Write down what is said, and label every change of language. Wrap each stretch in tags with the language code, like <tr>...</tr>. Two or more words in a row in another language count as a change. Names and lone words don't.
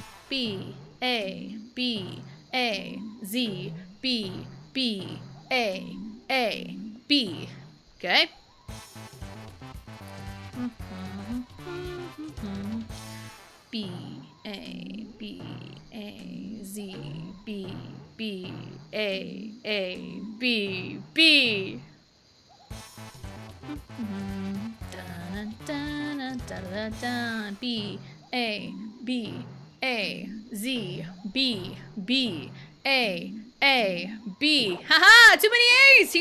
<en>B, A, B, A, Z, B, B, A, B. Okay? B, A, B, A, Z, B, B, A, B, B. Dun, dun, dun, dun, dun, dun. B, A, B, A, Z, B, B, A, B. Haha! Too many A's!</en>